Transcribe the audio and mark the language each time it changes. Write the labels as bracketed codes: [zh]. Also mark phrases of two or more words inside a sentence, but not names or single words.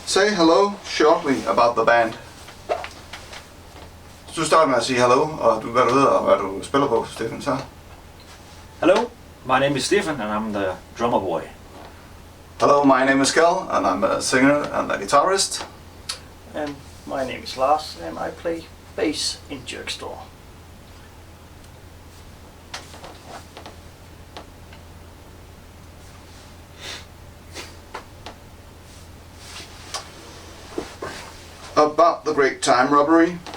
[en] Say hello shortly about the band. [da] Så du starter med at sige hello, og hvad du hedder og hvad du spiller på, Stefan, så? [en] Hello, my name is Stefan and I'm the drummer boy. Hello, my name is Kel and I'm a singer and a guitarist. And my name is Lars and I play bass in Jerkstore. About the Great Time Robbery.